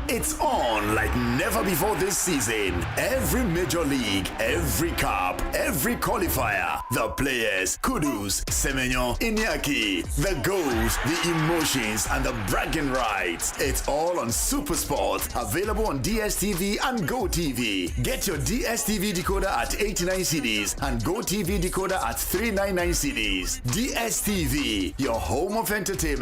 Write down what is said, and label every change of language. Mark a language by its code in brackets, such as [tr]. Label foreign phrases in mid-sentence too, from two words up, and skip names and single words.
[en] It's on like never before this season. Every major league, every cup, every qualifier, the players, Kudus, Semenyo, Iñaki, the goals, the emotions, and the bragging rights. It's all on SuperSport, available on DSTV and GoTV. Get your DSTV decoder at 89 cedis and GoTV decoder at 399 cedis. DSTV, your home of entertainment.